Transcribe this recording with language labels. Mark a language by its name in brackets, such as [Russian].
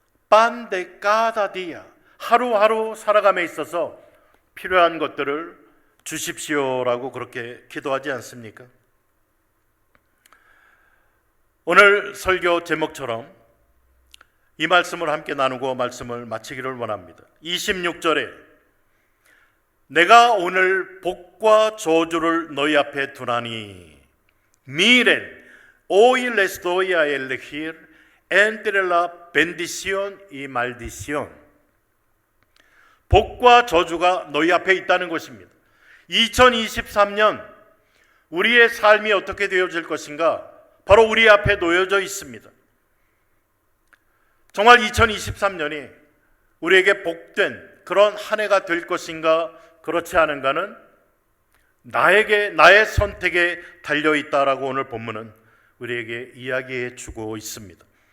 [Spanish] pan de cada día, [Korean] 하루하루 살아감에 있어서 필요한 것들을 주십시오라고 그렇게 기도하지 않습니까? 오늘 설교 제목처럼 이 말씀을 함께 나누고 말씀을 마치기를 원합니다. 26절에 내가 오늘 복과 저주를 너희 앞에 두나니 [Spanish] miren, hoy les doy a elegir entre la bendición y maldición. [Korean] 복과 저주가 너희 앞에 있다는 것입니다. 2023년 우리의 삶이 어떻게 되어질 것인가? 바로 우리 앞에 놓여져 있습니다. 정말 2023년이 우리에게 복된 그런 한 해가 될 것인가, 그렇지 않은가는 나의 선택에 달려있다라고 오늘 본문은 우리에게 이야기해 주고 있습니다.